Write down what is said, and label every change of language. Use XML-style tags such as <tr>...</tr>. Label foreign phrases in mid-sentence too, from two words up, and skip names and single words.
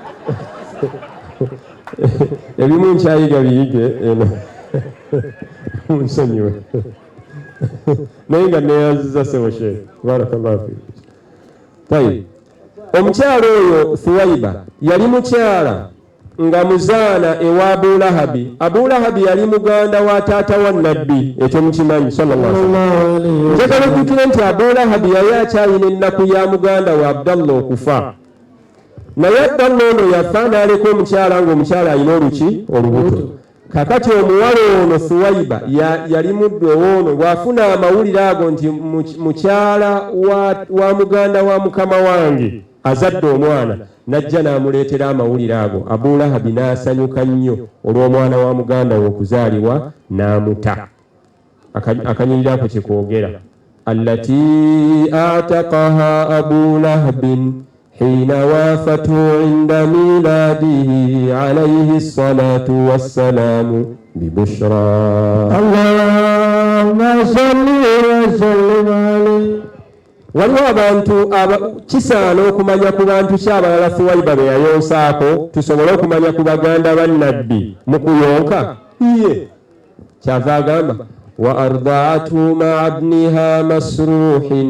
<lg>Ebimu nkyayiga biyige eno munsonyiwe naye nga neeyaziza Sebo Sheikh,</lg> <ar>بارك الله فيك.</ar> <lg>Tayi, omukyala oyo Thuwaiba yali mukyala nga muzaana ewa Abu Lahabi. Abu Lahabi yali muganda wa taata wa nabbi, ekyo mukimanyi</lg> <ar>صلى الله عليه وسلم.</ar> <lg>Njagala okujjukira nti Abu Lahabi yali akyalina ennaku ya muganda wa Abdallah okufa, naye Abdallah ono yafa n'aleka omukyala ng'omukyala alina olubuto. Kakati omuwala ono Thuwaiba yali muddu ono, bw'afuna amawulire ago nti mukyala wa muganda wa mukama wange azadde omwana, najja n'amuleetera amawulire ago. Abu Lahabi n'asanyuka nnyo olw'omwana wa muganda we okuzaalibwa, n'amuta. Akanyirira ako kyekwogera</lg> <ar>التي أعتقها أبو لهب حين وافته عند ميلاده عليه الصلاة والسلام بالبشرى. اللهم صل وسلم عليه.</ar> <lg>Waliwo abantu kisaana okumanya ku bantu kyabalala Thuwaiba be yayonsaako, tusobole okumanya ku baganda ba nabbi mu kuyonka. Iye kyava agamba</lg> <ar>وأرضعت مع ابنها مسروح.</ar>